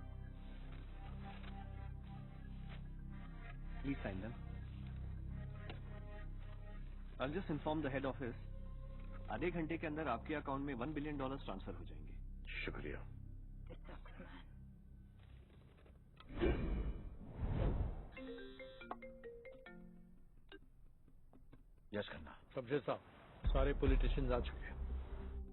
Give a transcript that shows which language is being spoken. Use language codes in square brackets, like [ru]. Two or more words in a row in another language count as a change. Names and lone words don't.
[en] please sign them. I'll just inform the head office. [hi] आधे घंटे के अंदर आपके अकाउंट में $1 billion ट्रांसफर हो जाएंगे। शुक्रिया। [en] यस खन्ना। [hi] कब्जे साहब, सारे पॉलिटिशियंस आ चुके हैं।